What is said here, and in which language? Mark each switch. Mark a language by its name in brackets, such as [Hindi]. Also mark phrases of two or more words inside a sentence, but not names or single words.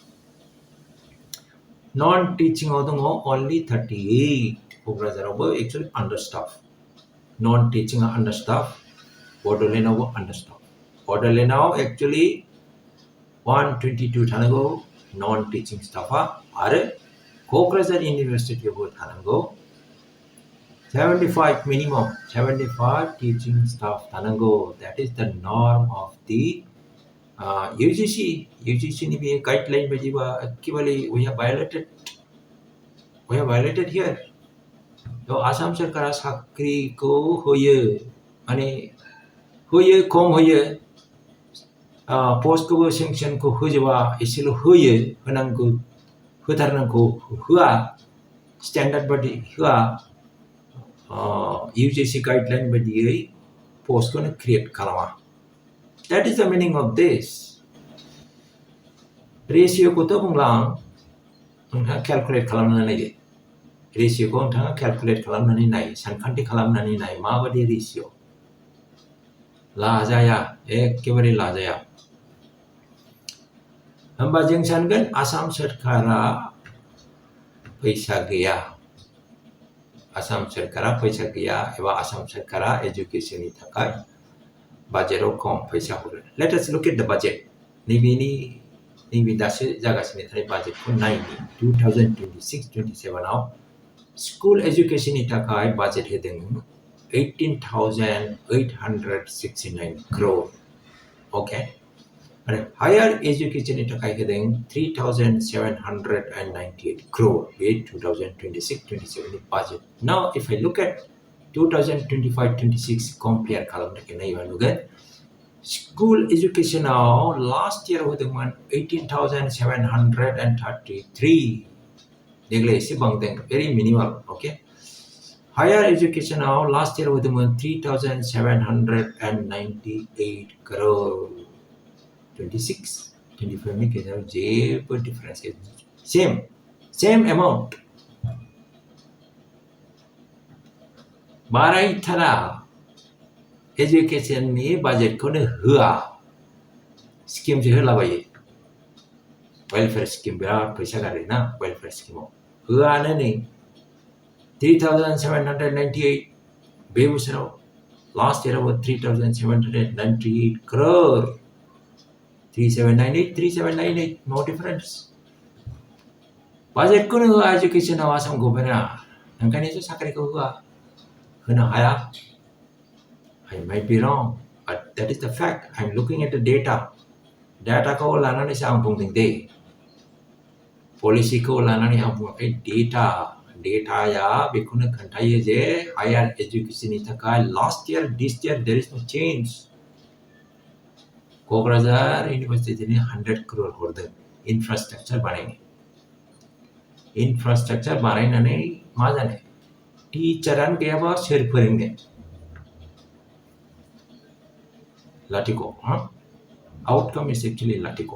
[Bodo] नन टिचिंआव दङ only 38 क'क्राझारावबो [English] actually under staff [Bodo] नन टिचिंआ [English] under staff [Bodo] बड'लेण्डआवबो [English] under staff [Bodo] बड'लेण्डआव एक्चुअली 122 थानांगौ नन टिचिं स्टाफा आरो क'क्राझार इउनिभार्सिटियावबो थानांगौ 75 मिनिमाम 75 टिचिं स्टाफ थानांगौ [English] that is the norm of the UGC [Bodo] नि बे गाइडलाइन बायदिबा एकेबारे [English] we have violated here [Bodo] तो आसाम सरकारा साख्रिखौ होयो माने होयो खम होयो postखौबो sanctionखौ होजोबा एसेल' होयो होनांगौ होथारनांगौ होआ standard बादि होआ UGC guideline बादियै postखौनो create खालामा. [English] That is the meaning of this. [Bodo] Ratioखौथ' बुंला आं नोंथाङा calculate खालामनानै नायदो. Ratioखौ नोंथाङा calculate खालामनानै नाय सानखान्थि खालामनानै नाय माबादि ratio लाजाया एखेबारे लाजाया. होमबा जों सानगोन आसाम सरकारा फैसा गैया. आसाम सरकारा फैसा गैया एबा आसाम सरकारा एजुकेशननि थाखाय बाजेटाव खम फैसा हरो. [English] Let us look at the budget. [Bodo] नैबे दासो जागासिनो थानाय बाजेटखौ नायनि 2026-27 आव स्कुल एजुकेशननि थाखाय बाजेट होदों 18,869 crore. Okay. आरो हायर एजुकेशननि थाखाय होदों 3,798 crore. बे 2026-27 बाजेट. [English] Now if I look at 2025-26 compare [Bodo] खालामनो थाखाय नायोबा नुगोन स्कुल एजुकेशनाव [English] last year [Bodo] होदोंमोन 18,733. देग्लाय एसे बांदों [English] very minimal. [Bodo] Okay. [English] Higher educational last year होदोंमोन 3,798 crore. [Bodo] 26-25 नि गेजेराव जेबो difference गैया. [English] Same amount. [Bodo] बारायथारा एजुकेशननि बाजेटखौनो होआ. स्किमसो होलाबायो. [English] welfare scheme [Bodo] बिराद फैसा गारो ना वेलफेयार स्किमाव. होआनो नै 3,798 बे बोसोराव लास्ट इयाराव 3,798 crore. [English] 3798 no difference. [Bodo] बाजेटखौनो होआ एजुकेशनाव आसाम गभर्नमेन्टआ. ओंखायनोसो साख्रिखौ होआ. होनो हाया. [English] I might be wrong, but that is the fact. I'm looking at the data. [Bodo] Dataखौ लानानैसो आं बुंदों दे. पलिसिखौ लानानै आं बुङाखै डेटाया बेखौनो खोन्थायो जे हायर एजुकेशननि थाखाय [English] last year this year there is no change. [Bodo] क'क्राझार इउनिभारसिटिनि 100 crore हरदों इनफ्रास्ट्राक्चार बानायनो. इनफ्रास्ट्राक्चार बानायनानै मा जानो टिचारानो गैयाबा सोर फोरोंनो. लाथिख' [English] outcome is actually [Bodo] लाथिख'.